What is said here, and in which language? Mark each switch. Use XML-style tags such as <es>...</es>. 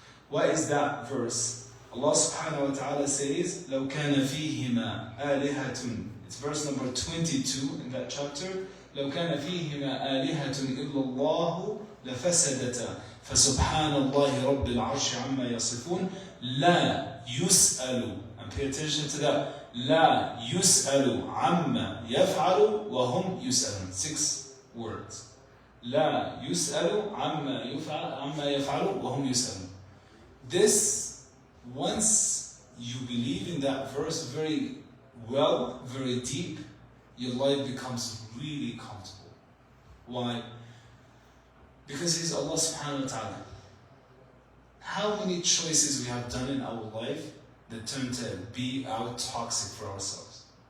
<en>What is that verse? Allah subhanahu wa ta'ala says,</en> <ar>لَوْ كَانَ فِيهِمَا آلِهَةٌ.</ar> <en>It's verse number 22 in that chapter.</en> <ar>لَوْ كَانَ فِيهِمَا آلِهَةٌ إِلَّا اللَّهُ لَفَسَدَتَا فَسُبْحَانَ اللَّهِ رَبِّ الْعَرْشِ عَمَّا يَصِفُونَ لَا يُسْأَلُ.</ar> <en>And pay attention to that.</en> <ar>لا يسأل عما يفعل وهم يسألون.</ar> <en>6 words.</en> <ar>لا يسأل عما يفعل وهم يسألون.</ar> <en>This, once you believe in that verse very well, very deep, your life becomes really comfortable. Why? Because He's Allah subhanahu wa ta'ala. How many choices we have done in our life that turn to be out toxic for ourselves?</en>